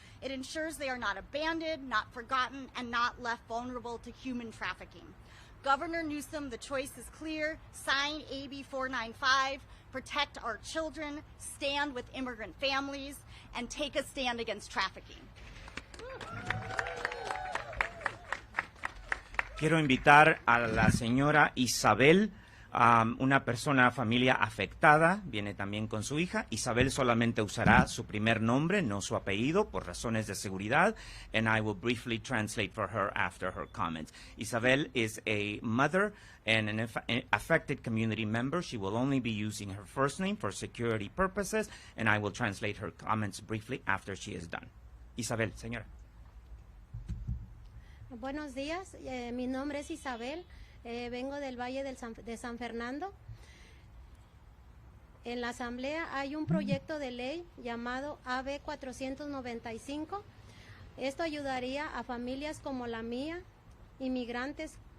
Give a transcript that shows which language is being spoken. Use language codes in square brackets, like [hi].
[en] It ensures they are not abandoned, not forgotten, and not left vulnerable to human trafficking. Governor Newsom, the choice is clear. Sign AB 495, protect our children, stand with immigrant families, and take a stand against trafficking. [es] Quiero invitar a la señora Isabel, una persona, familia afectada, viene también con su hija. Isabel solamente usará su primer nombre, no su apellido, por razones de seguridad, [en] and I will briefly translate for her after her comments. Isabel is a mother and an affected community member. She will only be using her first name for security purposes, and I will translate her comments briefly after she is done. [es] Isabel, señora. Buenos días, mi nombre es Isabel, vengo del Valle de San Fernando. En la Asamblea hay un proyecto de ley llamado AB 495. Esto ayudaría a familias como la mía, inmigrantes.